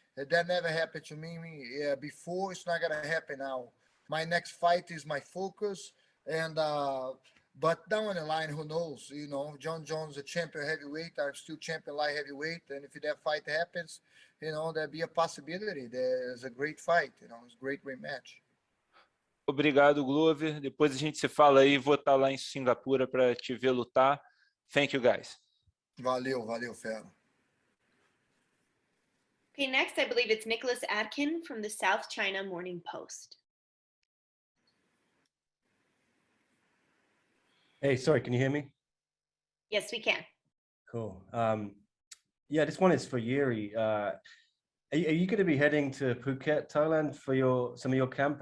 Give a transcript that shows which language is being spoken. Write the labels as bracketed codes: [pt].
[en] That never happened to me before. It's not gonna happen now. My next fight is my focus, and but down the line, who knows? John Jones, a champion heavyweight. I'm still champion light heavyweight, and if that fight happens, there'll be a possibility. There's a great fight. It's a great rematch. [pt] Obrigado, Glover. Depois a gente se fala aí. Vou estar lá em Singapura para te ver lutar. [en] Thank you, guys. [pt] Valeu, valeu, fera. [en] Okay, next I believe it's Nicholas Adkin from the South China Morning Post. Hey, sorry, can you hear me? Yes, we can. Cool. Yeah, this one is for Jiri. Are you going to be heading to Phuket, Thailand for some of your camp?